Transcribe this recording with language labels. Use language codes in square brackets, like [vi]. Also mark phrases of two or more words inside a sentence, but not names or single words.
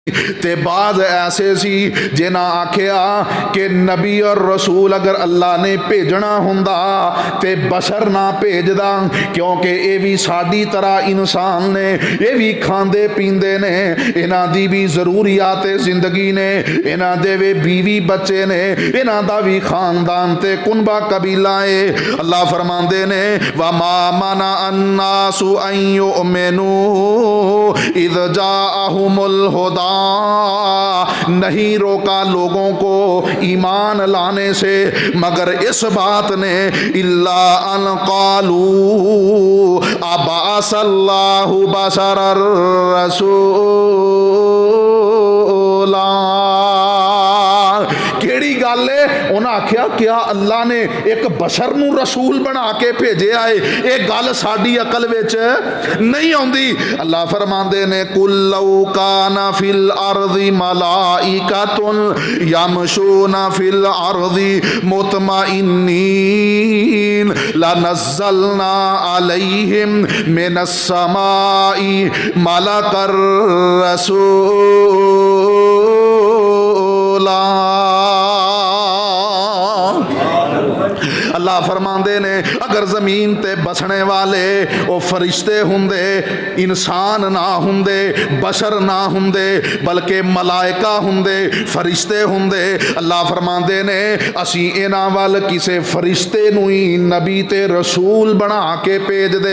[pa] تے باز ایسے سی جنہاں آکھیا کہ نبی اور رسول اگر اللہ نے بھیجنا ہوندا تے بشر نہ بھیجدا، کیونکہ ایہ بھی ساڈی طرح انسان نے، ایہ بھی کھاندے پیندے نے، انہاں دی بھی ضروریات زندگی نے، انہاں دے وی بیوی بچے نے، انہاں دا بھی خاندان تے کنبہ قبیلہ ہے. اللہ فرماندے نے [ar] وما منع الناس أن يؤمنوا إذ جاءهم الهدى, [ur] نہیں روکا لوگوں کو ایمان لانے سے مگر اس بات نے [ar] إلا أن قالوا أبعث الله بشرا رسولا. [pa] کیہڑی گل ہے? انہاں آکھیا کیا اللہ نے ایک بشر نوں رسول بنا کے بھیجے آئے? ایہ گل ساڈی عقل وچ نہیں آؤندی. اللہ فرماندے نے [ar] قل لو كان في الأرض ملائكة يمشون في الأرض مطمئنين لنزلنا عليهم من السماء ملكا رسولا. [pa] اللہ فرماندے نے اگر زمین تے وسن والے او فرشتے ہوندے، انسان نہ ہوندے، بشر نہ ہوندے، بلکہ ملائکہ ہوندے، فرشتے ہوندے، اللہ فرماندے نے اسیں انہاں ول کسے فرشتے نوں ہی نبی تے رسول بنا کے بھیج دے.